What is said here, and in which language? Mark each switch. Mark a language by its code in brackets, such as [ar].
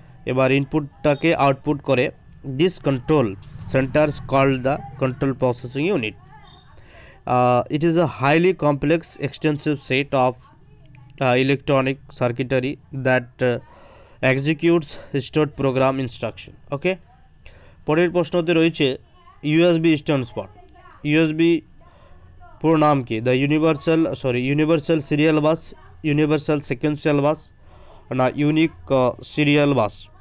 [bn] এবার ইনপুটটাকে আউটপুট করে। [en] This control centres called the control processing unit. It is a highly complex, extensive set of electronic circuitry that executes stored program instruction. Okay. [bn] পরের প্রশ্নতে রয়েছে [en] USB stands for? [bn] USB পুরো নাম কি? [en] The universal serial bus, universal sequential bus, না unique serial bus.